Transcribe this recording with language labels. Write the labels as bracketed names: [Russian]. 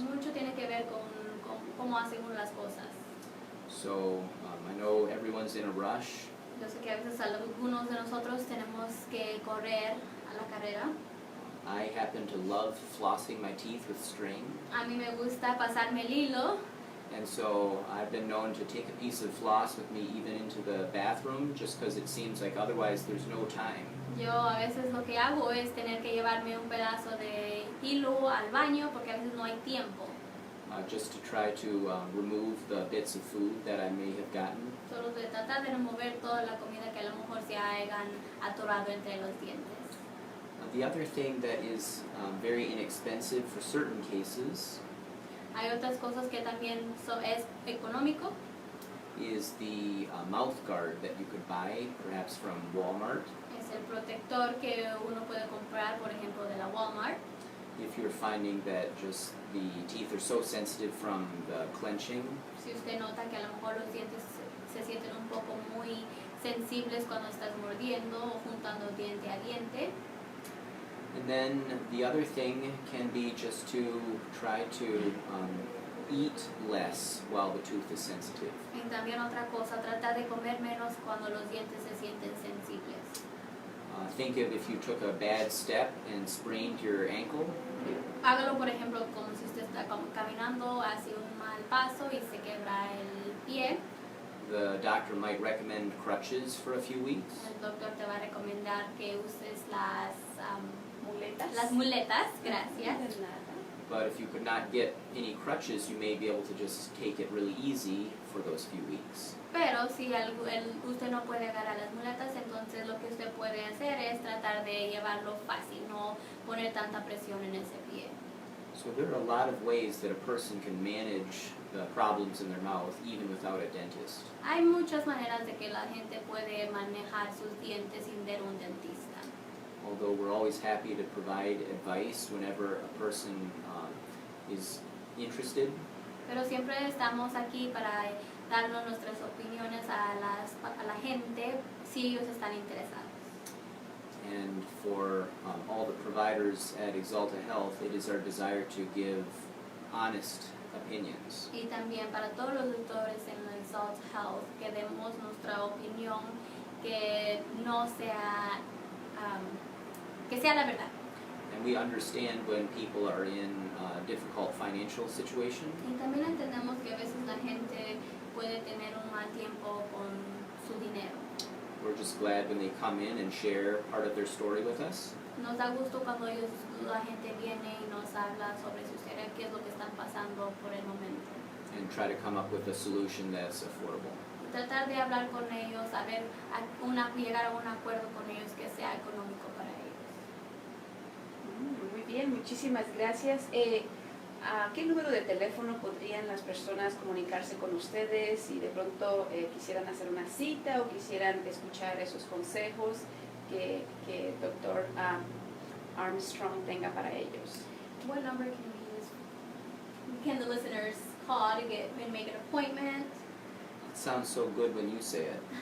[Spanish] Mucho tiene que ver con cómo hacen uno las cosas. [English] So I know everyone's in a rush. [Spanish] Yo sé que a veces algunos de nosotros tenemos que correr a la carrera. [English] I happen to love flossing my teeth with string. [Spanish] A mí me gusta pasarme el hilo. [English] And so I've been known to take a piece of floss with me even into the bathroom just because it seems like otherwise there's no time. [Spanish] Yo a veces lo que hago es tener que llevarme un pedazo de hilo al baño porque a veces no hay tiempo. [English] Just to try to remove the bits of food that I may have gotten. [Spanish] Solo de tratar de remover toda la comida que a lo mejor se hayan atorado entre los dientes. [English] The other thing that is very inexpensive for certain cases [Spanish] Hay otras cosas que también es económico. [English] is the mouth guard that you could buy perhaps from Walmart. [Spanish] Es el protector que uno puede comprar, por ejemplo, de la Walmart. [English] If you're finding that just the teeth are so sensitive from the clenching, [Spanish] Si usted nota que a lo mejor los dientes se sienten un poco muy sensibles cuando estás mordiendo o juntando diente a diente. [English] and then the other thing can be just to try to eat less while the tooth is sensitive. [Spanish] Y también otra cosa, tratar de comer menos cuando los dientes se sienten sensibles. [English] Think of if you took a bad step and sprained your ankle. [Spanish] Hágalo, por ejemplo, como si usted está caminando hacia un mal paso y se quebra el pie. [English] The doctor might recommend crutches for a few weeks. [Spanish] El doctor te va a recomendar que uses Muletas. las muletas, gracias. De nada. [English] But if you could not get any crutches, you may be able to just take it really easy for those few weeks. [Spanish] Pero si usted no puede agarrar las muletas, entonces lo que usted puede hacer es tratar de llevarlo fácil, no poner tanta presión en ese pie. [English] So there are a lot of ways that a person can manage the problems in their mouth even without a dentist. [Spanish] Hay muchas maneras de que la gente puede manejar sus dientes sin ver un dentista. [English] Although we're always happy to provide advice whenever a person is interested. [Spanish] Pero siempre estamos aquí para darnos nuestras opiniones a la gente si ellos están interesados. [English] And for all the providers at Exalta Health, it is our desire to give honest opinions. [Spanish] Y también para todos los doctores en la Exalta Health que demos nuestra opinión que no sea, que sea la verdad. [English] And we understand when people are in a difficult financial situation. [Spanish] Y también entendemos que a veces la gente puede tener un mal tiempo con su dinero. [English] We're just glad when they come in and share part of their story with us. [Spanish] Nos da gusto cuando la gente viene y nos habla sobre su historia, qué es lo que están pasando por el momento. [English] And try to come up with a solution that's affordable. [Spanish] Tratar de hablar con ellos, llegar a un acuerdo con ellos que sea económico para ellos. Muy bien, muchísimas gracias. ¿A qué número de teléfono podrían las personas comunicarse con ustedes si de pronto quisieran hacer una cita o quisieran escuchar esos consejos que Dr. Armstrong tenga para ellos? [English] What number can the listeners call to get and make an appointment? It sounds so good when you say it.